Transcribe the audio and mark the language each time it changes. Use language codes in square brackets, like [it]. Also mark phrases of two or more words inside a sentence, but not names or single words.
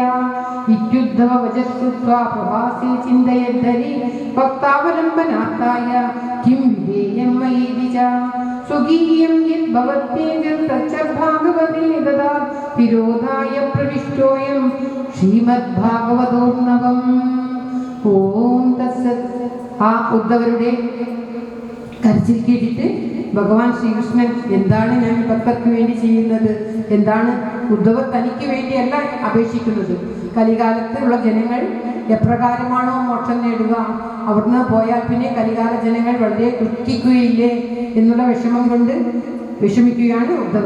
[sa] इत्युद्धव वचः श्रुत्वा प्रभासे चिन्तयद्धरि भक्तावलम्बनार्थाय किं विधेयं मयीति च स्वकीयं यद्भवत्येतच्च भागवते ददात् विरोधाय प्रविष्टोऽयं श्रीमद्भागवतोर्णवम्. ॐ तत्सत्. [ml] ആ ഉദ്ധവരുടെ കരച്ചിൽ കേട്ടിട്ട് ഭഗവാൻ ശ്രീകൃഷ്ണൻ എന്താണ് ഞാൻ ഭക്തർക്ക് വേണ്ടി ചെയ്യുന്നത്, എന്താണ് ഉദ്ധവർ തനിക്ക് വേണ്ടിയല്ല അപേക്ഷിക്കുന്നത്. കലികാലത്തിലുള്ള ജനങ്ങൾ എപ്രകാരമാണോ മോക്ഷം നേടുക, അവിടുന്ന് പോയാൽ പിന്നെ കലികാല ജനങ്ങൾ വളരെ ദുഃഖിക്കുകയില്ലേ എന്നുള്ള വിഷമം കൊണ്ട് വിഷമിക്കുകയാണ് ഉദ്ധവർ.